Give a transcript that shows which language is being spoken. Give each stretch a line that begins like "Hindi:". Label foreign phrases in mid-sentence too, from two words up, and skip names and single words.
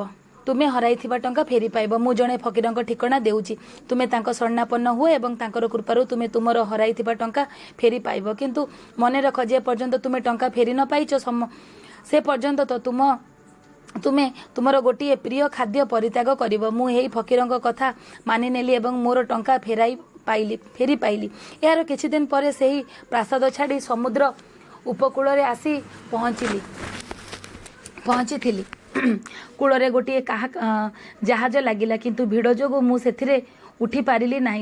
Odia: ତୁମେ ହରାଇଥିବା ଟଙ୍କା ଫେରି ପାଇବ। ମୁ ଜଣେ ଫକୀରଙ୍କ ଠିକଣା ଦେଉଛି। ତୁମେ ତାଙ୍କ ଶରଣାପନ୍ନ ହୁଏ ଏବଂ ତାଙ୍କର କୃପାରୁ ତୁମେ ତୁମର ହରାଇଥିବା ଟଙ୍କା ଫେରି ପାଇବ। କିନ୍ତୁ ମନେ ରଖ, ଯେ ପର୍ଯ୍ୟନ୍ତ ତୁମେ ଟଙ୍କା ଫେରି ନ ପାଇଛ ସେ ପର୍ଯ୍ୟନ୍ତ ତୋ ତୁମେ ତୁମର ଗୋଟିଏ ପ୍ରିୟ ଖାଦ୍ୟ ପରିତ୍ୟାଗ କରିବ। ମୁ ହେଇ ଫକୀରଙ୍କ କଥା ମାନି ନେଲି ଏବଂ ମୋର ଟଙ୍କା ଫେରି ପାଇଲି। ଯାର କିଛି ଦିନ ପରେ ସେହି ପ୍ରାସାଦ ଛାଡ଼ି ସମୁଦ୍ର ଉପକୂଳ ରେ ଆସି ପହଞ୍ଚିଥିଲି। କୂଳରେ ଗୋଟିଏ ଜାହାଜ ଲାଗିଲା, କିନ୍ତୁ ଭିଡ଼ ଯୋଗୁ ମୁ ସେଥିରେ ଉଠି ପାରିଲି ନାହିଁ।